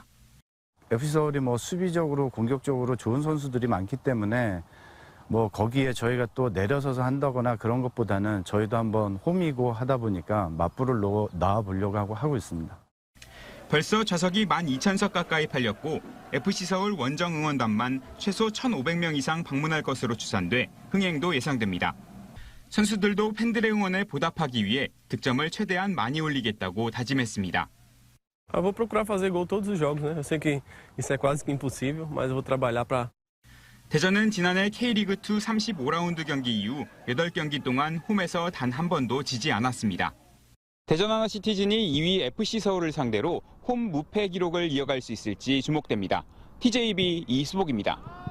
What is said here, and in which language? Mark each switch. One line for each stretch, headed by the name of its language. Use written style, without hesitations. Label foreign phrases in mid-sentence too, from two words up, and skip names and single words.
Korean: FC 서울이 수비적으로 공격적으로 좋은 선수들이 많기 때문에 거기에 저희가 또 내려서서 한다거나 그런 것보다는 저희도 한번 홈이고 하다 보니까 맞불을 나와보려고 하고 있습니다. 벌써 좌석이 12,000석 가까이 팔렸고 FC 서울 원정 응원단만 최소 1,500명 이상 방문할 것으로 추산돼 흥행도 예상됩니다. 선수들도 팬들의 응원에 보답하기 위해 득점을 최대한 많이 올리겠다고 다짐했습니다.
Portuguese: vou procurar fazer gol todos os jogos, né? Eu sei que isso é quase que impossível, mas eu vou trabalhar para.
Korean: 대전은 지난해 K리그2 35라운드 경기 이후 8경기 동안 홈에서 단 한 번도 지지 않았습니다. 대전 하나시티즌이 2위 FC 서울을 상대로 홈 무패 기록을 이어갈 수 있을지 주목됩니다. TJB 이수복입니다.